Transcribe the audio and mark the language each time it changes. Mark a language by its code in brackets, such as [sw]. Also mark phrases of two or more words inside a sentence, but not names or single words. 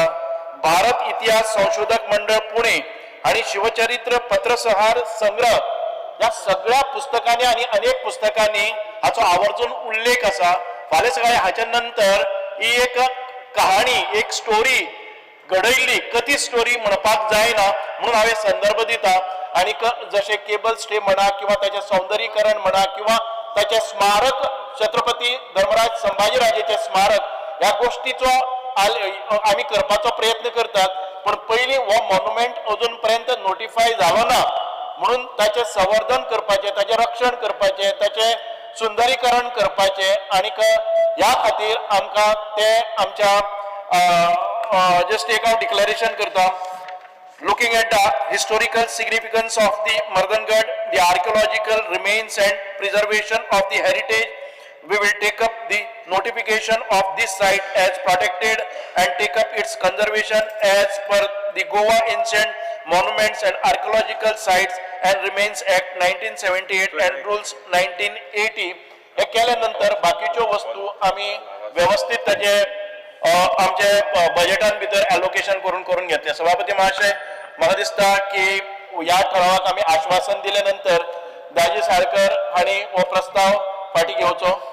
[kok] भारत इतिहास संशोधक मंडळ पुणे आणि शिवचरित्र पत्रसंहार संग्रह या सगळ्या पुस्तकांनी आणि अनेक पुस्तकांनी हाचो आवर्जून उल्लेख आसा. फाल्यां सकाळी हाच्या नंतर ही एक कहाणी एक स्टोरी घडयल्ली कथीत स्टोरी म्हणपाक जायना म्हणून हांवें संदर्भ दिता. [mr] आणि जसे [en] cable stay [mr] म्हणा किंवा त्याचे सौंदर्यीकरण म्हणा किंवा त्याचे स्मारक छत्रपती धर्मराज संभाजीराजेचे स्मारक या गोष्टीचो आम्ही करपाचो प्रयत्न करतात. [kok] पण पयलीं हो मॉन्युमेंट अजून पर्यंत नोटिफाय जालो ना म्हणून ताचे संवर्धन करपाचे ताचे रक्षण करपाचे ताचे सुंदरीकरण करपाचे आणि ह्या खातीर आमकां ते आमच्या जस्ट एक हांव डिक्लेरेशन करता. [en] Looking at the historical significance of the Mardangad, the archaeological remains and preservation of the heritage, we will take up the notification of this site as protected and take up its conservation as per the Goa Ancient Monuments and Archaeological Sites and Remains Act 1978 and Rules 1980. [kok] हे केल्यानंतर बाकीच्यो वस्तू आम्ही व्यवस्थित ताचे आमचे बजेटान भितर एलोकेशन करून घेतले. सभापती महाशय म्हाका दिसता की ह्या ठरावाक आमी आश्वासन दिले नंतर दाजी साळकर हांणी हो प्रस्ताव फाटी घेवचो.